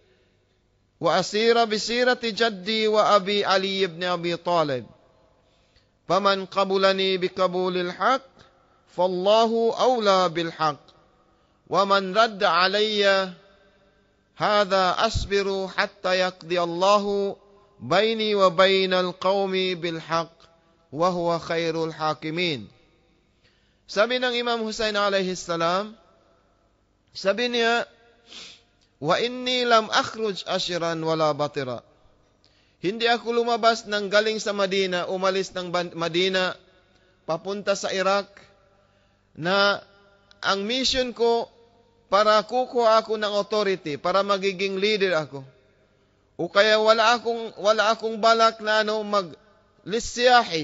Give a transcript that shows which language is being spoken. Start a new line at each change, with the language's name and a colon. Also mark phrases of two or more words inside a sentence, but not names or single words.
Arabic: وأبي علي بن أبي طالب فمن قبلني بقبول الحق فالله أولى بالحق ومن رد علي هذا أصبر حتى يقضي الله بيني وبين القوم بالحق وهو خير الحاكمين.
Filipino: Sabi ng Imam Hussein
Arabic: عليه السلام,
Filipino: sabi niya,
Arabic: وإني لم أخرج أشرا ولا بطرا.
Filipino: Hindi ako lumabas ng galing sa Madina, umalis ng Madina papunta sa Iraq, na ang mission ko para kukuha ako ng authority, para magiging leader ako. O kaya wala akong balak na mag-lisyahi.